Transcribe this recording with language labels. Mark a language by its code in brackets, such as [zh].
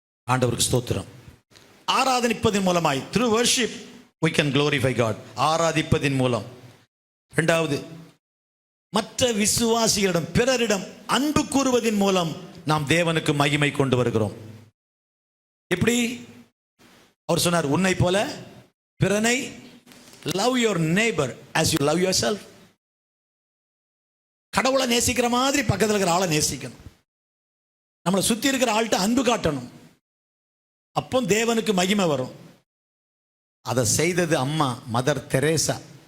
[ta] ஆண்டவருக்கு ஸ்தோத்திரம். ஆராதனிப்பதன் மூலமாய், [en] Through worship, we can glorify God. [ta] ஆராதிப்பதின் மூலம். இரண்டாவது, மற்ற விசுவாசிகளிடம் பிறரிடம் அன்பு கூறுவதின் மூலம் நாம் தேவனுக்கு மகிமை கொண்டு வருகிறோம். எப்படி? அவர் சொன்னார், உன்னை போல பிறனை, [en] love your neighbor as you love yourself. [ta] கடவுளை நேசிக்கிற மாதிரி பக்கத்தில் இருக்கிற ஆளை நேசிக்கணும். நம்மளை சுத்தி இருக்கிற ஆள்கிட்ட அன்பு காட்டணும். அப்போ தேவனுக்கு மகிமை வரும். அதை செய்தது அம்மா மதர் தெரேசா.